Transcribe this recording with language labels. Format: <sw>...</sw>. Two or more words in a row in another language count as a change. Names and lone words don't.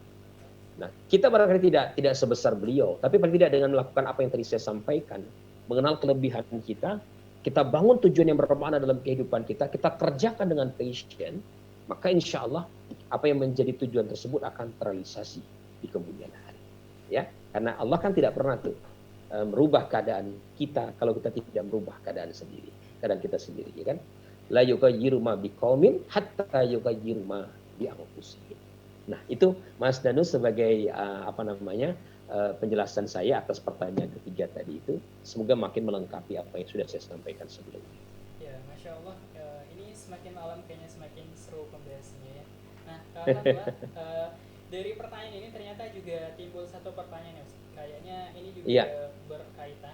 <id>Nah, kita barangkali tidak sebesar beliau, tapi paling tidak dengan melakukan apa yang tadi saya sampaikan, mengenal kelebihan kita bangun tujuan yang bermakna dalam kehidupan kita kerjakan dengan passion, maka</id> <ar>إن شاء الله</ar> <id>apa yang menjadi tujuan tersebut akan terrealisasi di kemudian hari. Ya, karena Allah kan tidak pernah tuh merubah keadaan kita kalau kita tidak merubah keadaan kita sendiri, ya kan?</id> <ar>لا يغير ما بقوم حتى يغيروا ما بأنفسهم.</ar> <id>Nah, itu Mas Danu sebagai penjelasan saya atas pertanyaan ketiga tadi itu. Semoga makin melengkapi apa yang sudah saya sampaikan sebelumnya. Ya,</id> <ar>ما شاء الله,</ar> <id>ini semakin malam kayaknya semakin seru pembahasannya ya. Nah, alhamdulillah dari pertanyaan ini ternyata juga timbul satu pertanyaan ya, kayaknya ini juga berkaitan.</id>